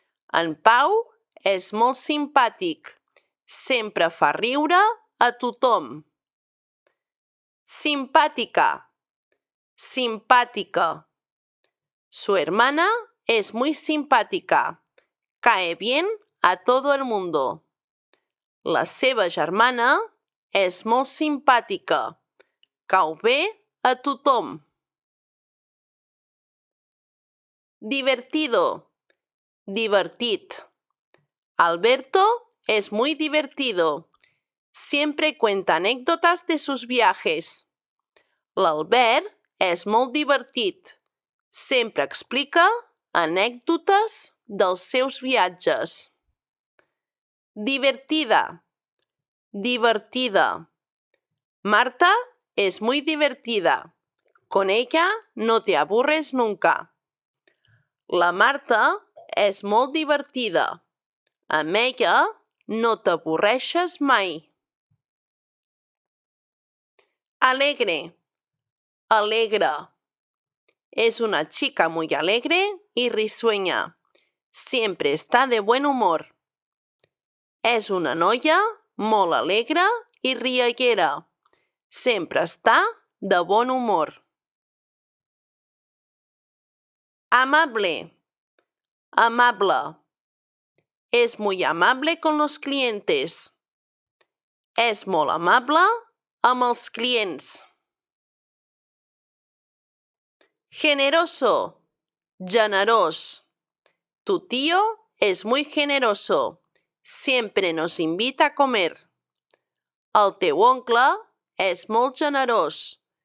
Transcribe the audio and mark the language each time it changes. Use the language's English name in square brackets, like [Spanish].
[Catalan] En Pau és molt simpàtic. Sempre fa riure a tothom. Simpática. Simpática. [Spanish] Su hermana es muy simpática. Cae bien a todo el mundo. [Catalan] La seva germana és molt simpàtica. Cau bé a tothom. [Spanish] Divertido. Divertit. Alberto es muy divertido. Siempre cuenta anécdotas de sus viajes. [Catalan] L'Albert és molt divertit. Sempre explica anècdotes dels seus viatges. [Spanish] Divertida. Divertida. Marta es muy divertida. Con ella no te aburres nunca. [Catalan] La Marta és molt divertida. Amb ella no t'avorreixes mai. [Spanish] Alegre. Alegre. Es una chica muy alegre y risueña. Siempre está de buen humor. [Catalan] És una noia molt alegre i riallera. Sempre està de bon humor. [Spanish] Amable. Amable. Es muy amable con los clientes. [Catalan] És molt amable amb els clients. [Spanish] Generoso, generós. Tu tío es muy generoso. Siempre nos invita a comer. [Catalan] El teu oncle és molt generós.